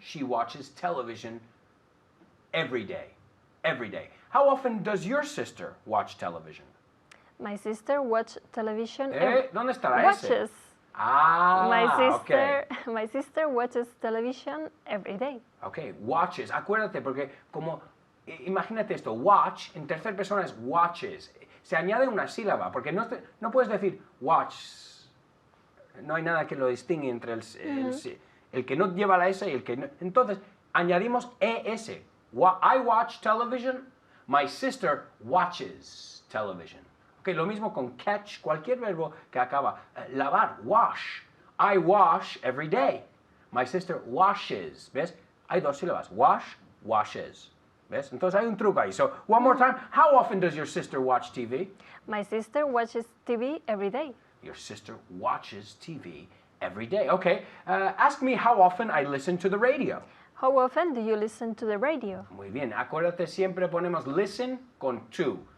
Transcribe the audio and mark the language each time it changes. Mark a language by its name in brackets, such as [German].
[English] She watches television every day. Every day. How often does your sister watch television? My sister watches television. [Spanish] ¿Dónde está la S? [English] Watches. My sister watches television every day. Okay, watches. [Spanish] Acuérdate porque como imagínate esto, watch en tercera persona es watches. Se añade una sílaba porque no puedes decir watch. No hay nada que lo distingue entre el que no lleva la S y el que no. Entonces, añadimos ES. [English] I watch television. My sister watches television. [Spanish] Okay, lo mismo con catch, cualquier verbo que acaba. Lavar, [English] wash. I wash every day. My sister washes. [Spanish] ¿Ves? Hay dos sílabas. [English] Wash, washes. [Spanish] ¿Ves? Entonces hay un truco ahí. [English] So, one more time. How often does your sister watch TV? My sister watches TV every day. Your sister watches TV every day. Okay. Ask me how often I listen to the radio. How often do you listen to the radio? [Spanish] Muy bien. Acuérdate, siempre ponemos listen con to.